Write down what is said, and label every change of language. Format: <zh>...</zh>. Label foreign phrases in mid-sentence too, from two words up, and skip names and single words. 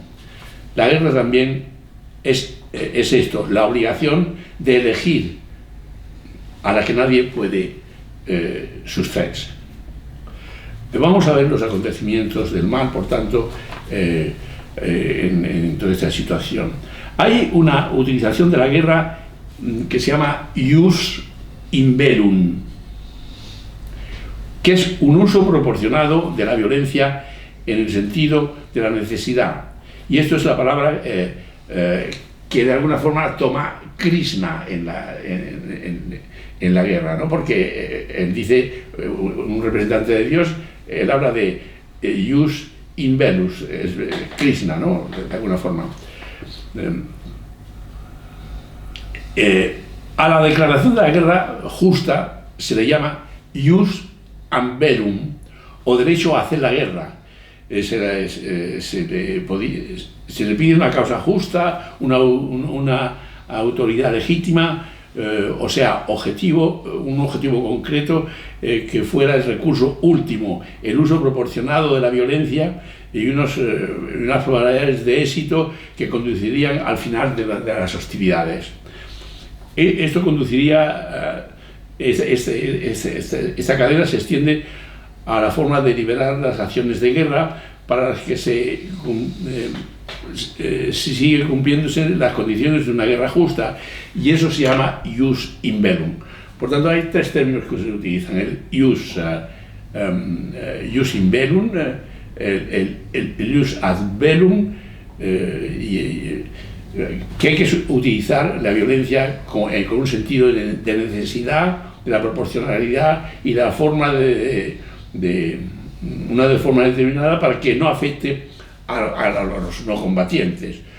<es>La guerra también es esto, la obligación de elegir a la que nadie puede sustraerse. Vamos a ver los acontecimientos del mal, por tanto, en toda esta situación. Hay una utilización de la guerra que se llama</es> <la>ius in bellum,</la> <es>que es un uso proporcionado de la violencia en el sentido de la necesidad. Y esto es la palabra que de alguna forma toma Krishna en la guerra, ¿no? Porque él dice, un representante de Dios, él habla de</es> <la>ius in bellum,</la> <es>es Krishna, ¿no? De alguna forma. A la declaración de la guerra justa se le llama</es> <la>ius an bellum,</la> <es>o derecho a hacer la guerra. Se le pide una causa justa, una autoridad legítima, o sea, un objetivo concreto que fuera el recurso último, el uso proporcionado de la violencia y unas probabilidades de éxito que conducirían al final de las hostilidades. Esto conduciría, esta cadena se extiende a la forma de liberar las acciones de guerra para las que sigue cumpliéndose las condiciones de una guerra justa, y eso se llama</es> <la>ius in bellum.</la> <es>Por tanto, hay tres términos que se utilizan: el</es> <la>ius in bellum,</la> <es>el</es> <la>ius ad bellum,</la> <es>que hay que utilizar la violencia con un sentido de necesidad, de la proporcionalidad y la forma una forma determinada para que no afecte a los no combatientes.</es>